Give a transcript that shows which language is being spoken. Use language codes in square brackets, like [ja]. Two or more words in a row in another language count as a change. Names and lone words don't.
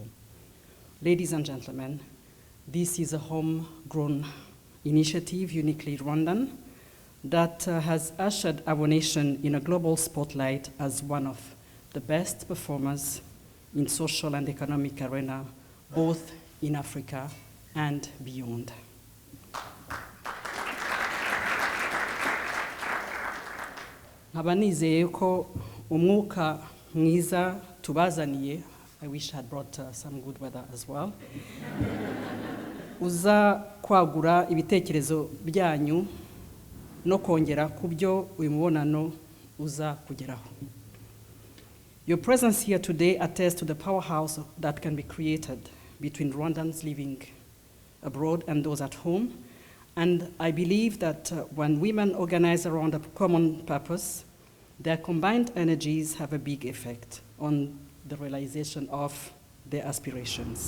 [en] Ladies and gentlemen, this is a homegrown initiative, uniquely Rwandan, that has ushered our nation in a global spotlight as one of the best performers in social and economic arena, both in Africa and beyond. [rw] Nkaba nizeye ko umwuka mwiza tubazaniye, [en] I wish I had brought some good weather as well, [rw] uza kwagura ibitekerezo byanyu no kongera kubyo uyu mubonano uza kugeraho. [en] Your presence here today attests to the powerhouse that can be created between Rwandans living abroad and those at home. And I believe that when women organize around a common purpose, their combined energies have a big effect on the realization of their aspirations.